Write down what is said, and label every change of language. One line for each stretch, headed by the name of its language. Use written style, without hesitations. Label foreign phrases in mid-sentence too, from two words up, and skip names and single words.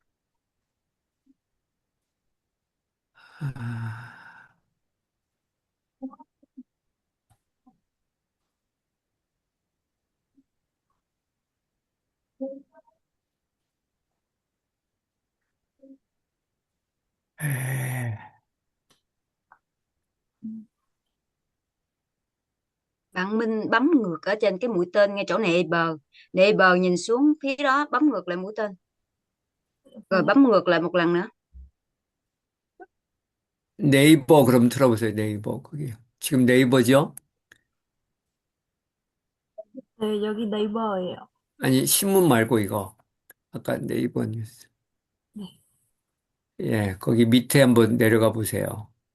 Vietnamese: 아, 에, Bạn Minh bấm ngược ở trên cái mũi tên ngay chỗ neighbor. Neighbor nhìn xuống phía đó, bấm ngược lại mũi tên. Rồi
Korean: 네.
Vietnamese: bấm ngược lại một lần nữa.
Korean: 네이버 그럼 들어보세요. 네이버, 거기. 지금 네이버죠? 네, 여기 네이버예요. 아니, 신문 말고 이거. 아까 네이버 뉴스. 네. 예, 거기 밑에 한번 내려가 보세요.